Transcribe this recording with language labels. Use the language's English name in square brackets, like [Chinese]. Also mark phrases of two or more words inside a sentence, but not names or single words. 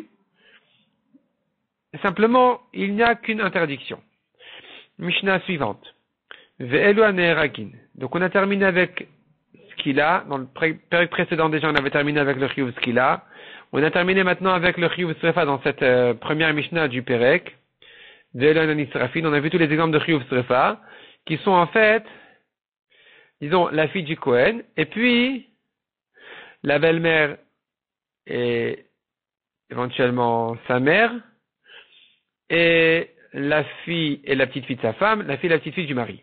[French] Simplement, il n'y a qu'une interdiction. Mishnah suivante. [Hebrew] ואלו הנהרגין. [French] Donc, on a terminé avec Skila. Dans le période précédent, déjà, on avait terminé avec le [Hebrew] חיוב סקילה. [French] On a terminé maintenant avec le [Hebrew] חיוב שריפה [French] dans cette première Mishnah du Perek. [Hebrew] ואלו הנשרפין. [French] On a vu tous les exemples de [Hebrew] חיוב שריפה, [French] qui sont en fait, disons, la fille du Kohen, et puis, la belle-mère et éventuellement sa mère, et la fille et la petite fille de sa femme, la fille et la petite fille du mari.